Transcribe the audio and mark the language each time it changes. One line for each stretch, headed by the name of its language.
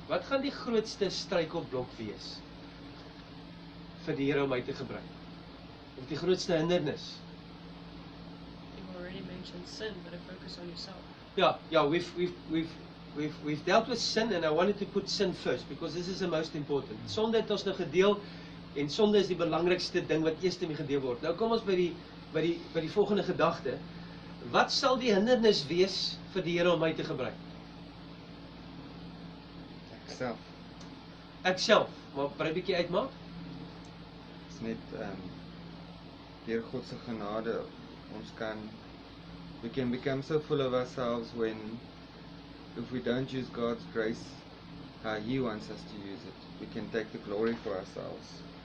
Afrikaans: Wat gaan die grootste struikelblok wees vir die Here om my te gebruik? Of die grootste hindernis?
English: You've already mentioned sin, but a focus on yourself. Yeah, we've dealt with sin, and I wanted to put sin first because this is the most important.
Afrikaans: Sonde het ons nou gedeel en sonde is die belangrikste ding wat eers mee gedeel word. Nou kom ons by die volgende gedagte. Wat sal die hindernis wees vir die Here om my te gebruik? Ek self, maar brei 'n bietjie uitmaak. Is net deur God se genade ons
English: we can become so full of ourselves when if we don't use God's grace how He wants us to use it, we can take the glory for ourselves.